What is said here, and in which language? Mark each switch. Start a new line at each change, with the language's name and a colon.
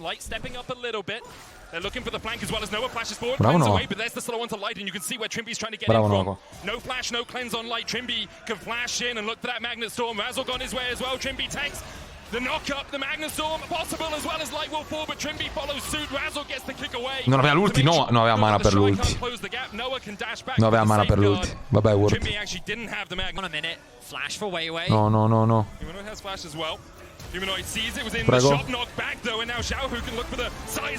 English: Light stepping up a little bit. They're looking for the flank as well as Noah flashes forward, cleanse away, but there's the slow onto Light, and you can see where Trimby's trying to get in from. No flash, no cleanse on Light. Trimby can flash in and look for that Magnet Storm. Razork on his way as well. Trimby takes the knock up, the Magnet Storm possible as well as Light will fall, but Trimby follows suit. Razork gets the kick away.
Italian: Non aveva l'ulti, no, non aveva mana per l'ulti. Non aveva mana per l'ulti. Vabbè, Word.
English: Trimby actually didn't have the Magnet. 1 minute. Flash for Weiwei. No. Humanoid has flash as well. Humanoid sees it was in the shot knock back though, and now Xiao Hu can look for the size.